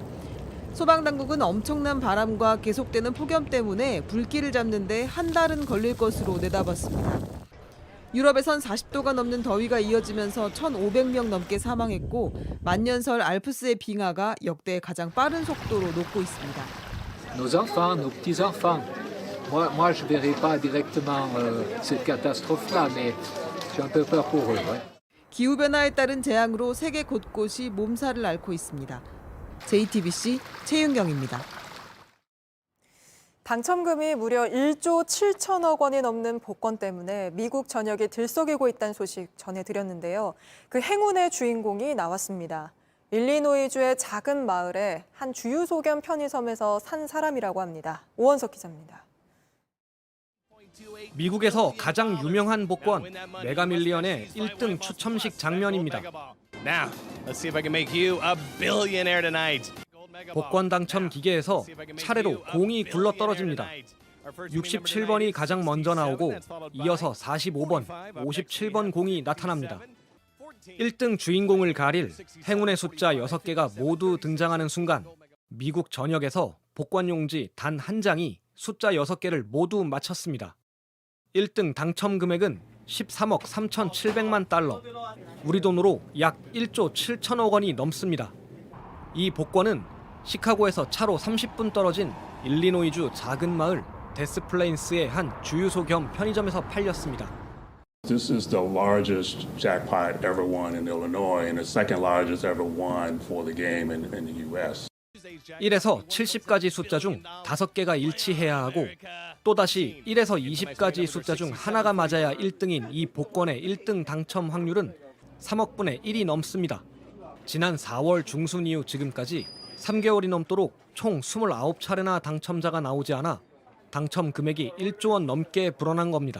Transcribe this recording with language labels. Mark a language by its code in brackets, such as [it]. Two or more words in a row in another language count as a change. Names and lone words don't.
[ko] 소방당국은 엄청난 바람과 계속되는 폭염 때문에 불길을 잡는 데 한 달은 걸릴 것으로 내다봤습니다. 유럽에선 40도가 넘는 더위가 이어지면서 1,500명 넘게 사망했고 만년설 알프스의 빙하가 역대 가장 빠른 속도로 녹고 있습니다. [fr] Nos enfants, nos petits-enfants. Moi, je verrai pas directement cette catastrophe-là, mais j'ai un peu peur pour eux. [ko] 기후변화에 따른 재앙으로 세계 곳곳이 몸살을 앓고 있습니다. JTBC 최윤경입니다. 당첨금이 무려 1조 7천억 원이 넘는 복권 때문에 미국 전역이 들썩이고 있다는 소식 전해드렸는데요. 그 행운의 주인공이 나왔습니다. 일리노이주의 작은 마을에 한 주유소 겸 편의점에서 산 사람이라고 합니다. 오원석 기자입니다. 미국에서 가장 유명한 복권 메가밀리언의 1등 추첨식 장면입니다. [en] Now, let's see if I can make you a billionaire tonight. [ko] 복권 당첨 기계에서 차례로 공이 굴러 떨어집니다. 67번이 가장 먼저 나오고 이어서 45번, 57번 공이 나타납니다. 1등 주인공을 가릴 행운의 숫자 6개가 모두 등장하는 순간 미국 전역에서 복권 용지 단 한 장이 숫자 6개를 모두 맞췄습니다. 1등 당첨 금액은 13억 3,700만 달러, 우리 돈으로 약 1조 7천억 원이 넘습니다. 이 복권은 시카고에서 차로 30분 떨어진 일리노이주 작은 마을 데스플레인스의 한 주유소 겸 편의점에서 팔렸습니다. [en] This is the largest jackpot ever won in Illinois and the second largest ever won for the game in the U.S. [ko] 1에서 70까지 숫자 중 5개가 일치해야 하고 또다시 1에서 20까지 숫자 중 하나가 맞아야 1등인 이 복권의 1등 당첨 확률은 3억 분의 1이 넘습니다. 지난 4월 중순 이후 지금까지 3개월이 넘도록 총 29차례나 당첨자가 나오지 않아 당첨 금액이 1조 원 넘게 불어난 겁니다.